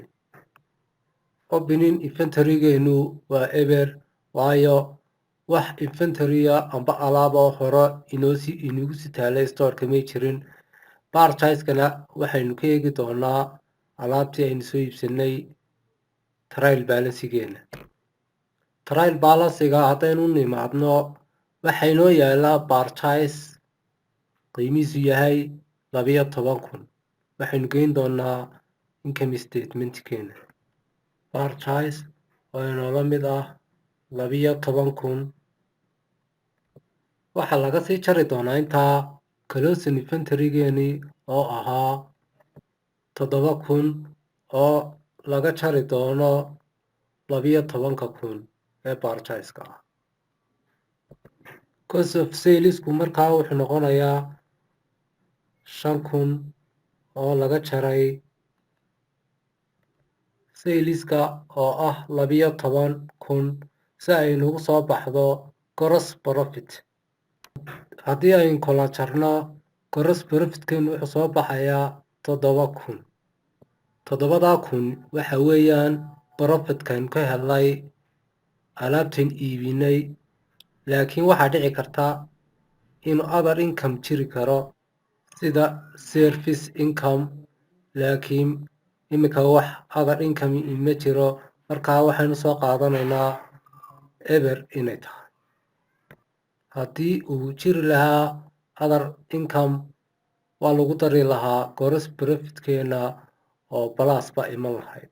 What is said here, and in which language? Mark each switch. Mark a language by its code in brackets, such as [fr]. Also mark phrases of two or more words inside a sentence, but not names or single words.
[en] Opening inventory-geenu [so] waa eber, waayo wax inventory-a amba alaaboo hore inagu sii taalay store-ka may jirin. Purchase-kana waxaynu ka eegi doonaa alaabtii aynu soo iibsanay [en] trial balance-geena. Trial balance-ga [so] haddaynu u nimaadno, waxaa inoo yaalaa purchase qiimihiisu yahay 12,000. Waxaynu geyn doonaa [en] income statement-keena. [so] Purchase oo inoola mid ah 12,000. Waxaa laga sii jari doonaa intaa [en] closing inventory-geenii [so] oo ahaa 7,000 oo laga jari doono 12,000 ee purchase-ka ah. [en] Cost of salesku [so] markaa wuxuu noqonayaa 5,000 oo laga jaray saleska oo ah 12,000 si ay nagu soo baxdo [en] gross profit. [so] Haddii aynu kala jarno, [en] gross profit-keenu [so] wuxuu soo baxayaa 7,000. 7,000 waxa weeyaan profit-kan ka helay alaabtan iibinay. Laakiin waxaa dhici karta in [en] other income [so] jiri karo sida [en] service income, [so] laakiin imika wax [en] other income [so] ma jiro, markaa waxaynu soo qaadanaynaa eber inay tahay. Haddii uu jiri lahaa [en] other income, [so] waa lagu dari lahaa [en] gross profit-keena [so] oo plus ba iman lahayd.